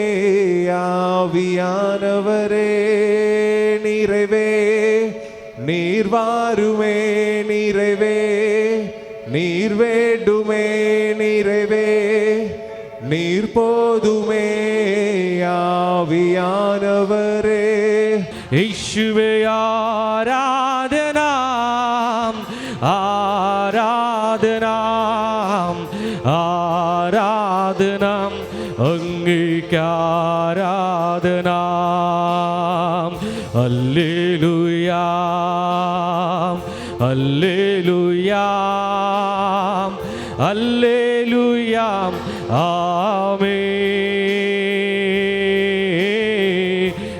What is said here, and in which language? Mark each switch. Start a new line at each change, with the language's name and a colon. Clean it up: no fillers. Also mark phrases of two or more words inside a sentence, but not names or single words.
Tamil: ஆவியானவரே நிறைவே, நீர் வாருமே நிறைவே, நீர் வேண்டுமே நிறைவே, நீர் போதுமே ஆவியானவரே.
Malayalam: യേശുവേ ആരാധന ആരാധന ആരാധന അങ്ങേക്ക് ആരാധന. ഹല്ലേലൂയ ഹല്ലേലൂയ ഹല്ലേലൂയ ആമേൻ.